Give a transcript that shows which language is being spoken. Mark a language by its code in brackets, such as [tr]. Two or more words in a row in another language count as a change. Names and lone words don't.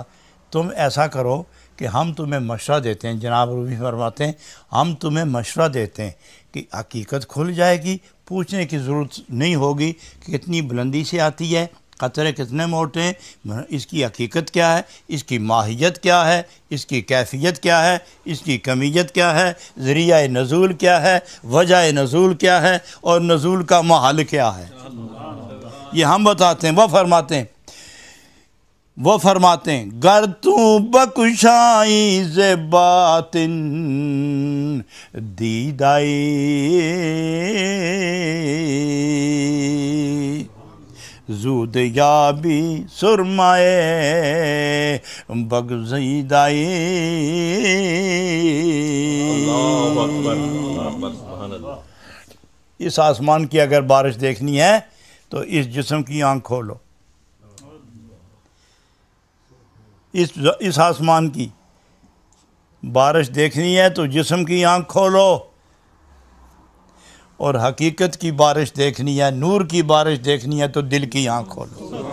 [ur] تم ایسا کرو کہ ہم تمہیں مشورہ دیتے ہیں، جناب رومی فرماتے ہیں ہم تمہیں مشورہ دیتے ہیں کہ حقیقت کھل جائے گی، پوچھنے کی ضرورت نہیں ہوگی کہ کتنی بلندی سے آتی ہے، قطرے کتنے موٹے ہیں، اس کی حقیقت کیا ہے، اس کی ماہیت کیا ہے، اس کی کیفیت کیا ہے، اس کی کمیت کیا ہے، ذریعہ نزول کیا ہے، وجہ نزول کیا ہے، اور نزول کا محل کیا ہے، یہ ہم بتاتے ہیں۔ وہ فرماتے ہیں [fa] گر تو بکشائی ز باطن دیدائی زود یابی سرمائے بگزیدائی۔ [ar] اللہ اکبر، اللہ اکبر، سبحان اللہ۔ [ur] اس آسمان کی اگر بارش دیکھنی ہے تو اس جسم کی آنکھ کھولو، اس آسمان کی بارش دیکھنی ہے تو جسم کی آنکھ کھولو، اور حقیقت کی بارش دیکھنی ہے، نور کی بارش دیکھنی ہے تو دل کی آنکھ کھولو۔